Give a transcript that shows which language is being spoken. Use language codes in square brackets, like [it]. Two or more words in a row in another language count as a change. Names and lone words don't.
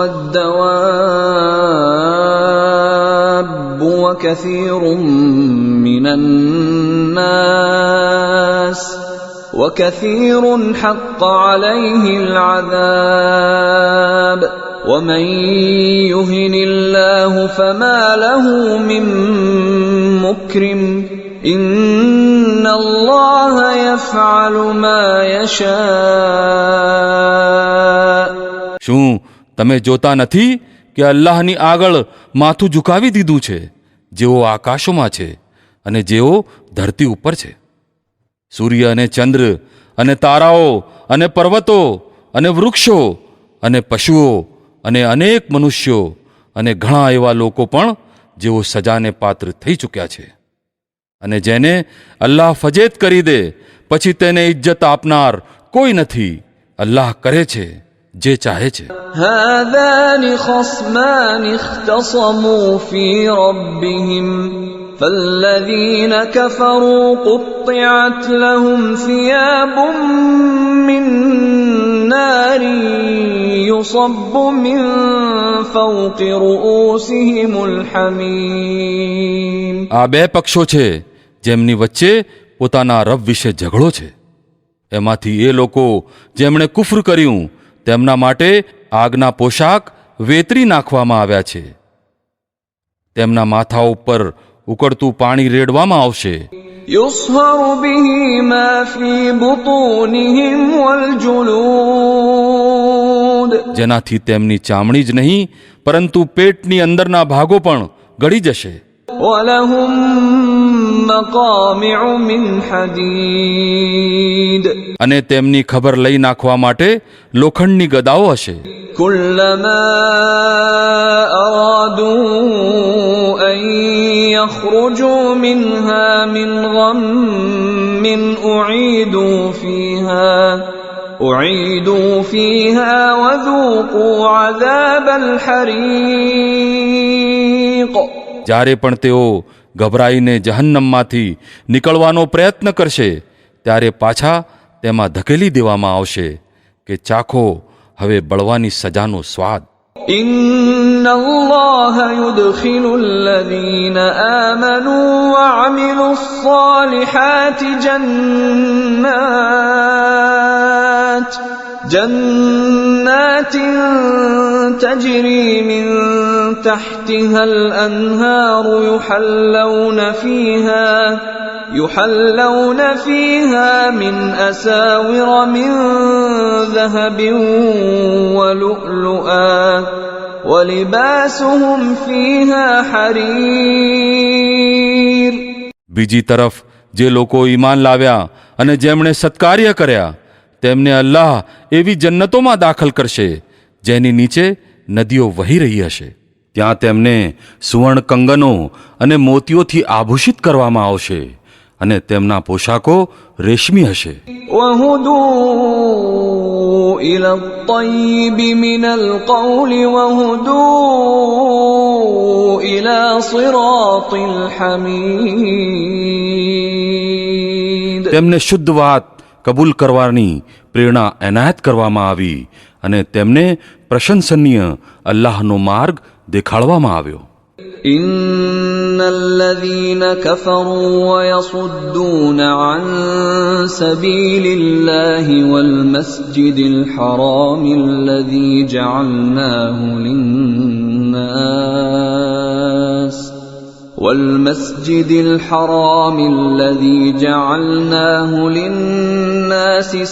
[ar] والدواب وكثير حق عليه العذاب ومن يهن الله فما له من مكرم إن الله يفعل ما يشاء. [gu] શું તમે જોતા નથી કે અલ્લાહની આગળ માથું ઝુકાવી દીધું છે જેઓ આકાશોમાં છે અને જેઓ ધરતી ઉપર છે? સૂર્ય અને ચંદ્ર અને તારાઓ અને પર્વતો અને વૃક્ષો અને પશુઓ અને અનેક મનુષ્યો અને ઘણા એવા લોકો પણ જેઓ સજાને પાત્ર થઈ ચૂક્યા છે. અને જેને અલ્લાહ ફજેત કરી દે પછી તેને ઇજ્જત આપનાર કોઈ નથી. અલ્લાહ કરે છે જે ચાહે છે. [ar] هذان خصمان اختصموا في ربهم فالذين كفروا قطعت لهم ثياب من نار يصب من فوق رؤوسهم الحميم. [gu] આ બે પક્ષો છે જેમની વચ્ચે પોતાના રબ વિશે ઝઘડો છે. એમાંથી એ લોકો જેમણે કુફર કર્યું તેમના માટે આગના પોશાક વેતરી નાખવામાં આવ્યા છે. તેમના માથા ઉપર ઉકળતું પાણી રેડવામાં આવશે. [ar] يصهر به ما في بطونهم والجلود. [gu] જેનાથી તેમની ચામડી જ નહીં પરંતુ પેટની અંદરના ભાગો પણ ગળી જશે. [ar] ولهم مقامع من حديد. [gu] અને તેમની ખબર લઈ નાખવા માટે લોખંડની ગદાઓ હશે. [ar] كلما أرادوا أن يخرجوا منها من غم أعيدوا فيها وذوقوا عذاب الحريق. [gu] જ્યારે પણ તેઓ ગભરાઈને જહન્નમમાંથી નીકળવાનો પ્રયત્ન કરશે ત્યારે પાછા તેમાં ધકેલી દેવામાં આવશે કે ચાખો હવે બળવાની સજાનો સ્વાદ. [ar] إن الله يدخل الذين آمنوا وعملوا الصالحات جنات تجري من تحتها الأنهار يحلون فيها من أساور من ذهب ولؤلؤا وَلِبَاسُهُمْ فِيهَا حَرِيرٌ. [gu] બીજી તરફ જે લોકો ઈમાન લાવ્યા અને જેમણે સત્કાર્ય કર્યા તેમને અલ્લાહ એવી જન્નતોમાં દાખલ કરશે જેની નીચે નદીઓ વહી રહી હશે. ત્યાં તેમને સુવર્ણ કંગનો અને મોતીઓથી આભૂષિત કરવામાં આવશે અને તેમના પોશાકો રેશમી હશે. [ar] وَهُدُوا إِلَى الطَّيِّبِ مِنَ الْقَوْلِ وَهُدُوا إِلَى صِرَاطِ الْحَمِيدِ. [gu] તેમને શુદ્ધ વાત કબૂલ કરવાની પ્રેરણા એનાયત કરવામાં આવી અને તેમને પ્રશંસનીય અલ્લાહનો માર્ગ દેખાડવામાં આવ્યો. [ar] إِنَّ الَّذِينَ كَفَرُوا وَيَصُدُّونَ عَن سَبِيلِ اللَّهِ وَالْمَسْجِدِ الْحَرَامِ الَّذِي جَعَلْنَاهُ لِلنَّاسِ